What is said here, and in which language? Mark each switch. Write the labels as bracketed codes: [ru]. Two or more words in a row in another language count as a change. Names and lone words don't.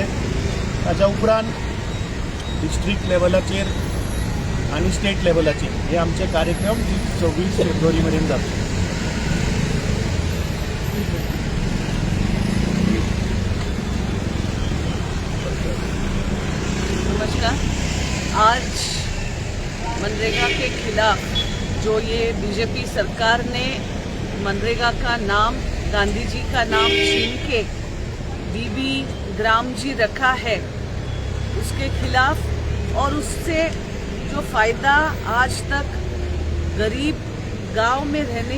[kok] ताच्या उपरांत डिस्ट्रिक्ट लेवलाचेर आणि स्टेट लेवलाचेर हे आमचे कार्यक्रम 26 फेब्रुवारी मेरेन जातले। [hi] नमस्कार। आज मनरेगा के खिलाफ जो ये बीजेपी सरकार ने मनरेगा का नाम गांधी जी का नाम छीन के बीबी ग्राम जी रखा है उसके खिलाफ और उससे जो फ़ायदा आज तक गरीब गांव में रहने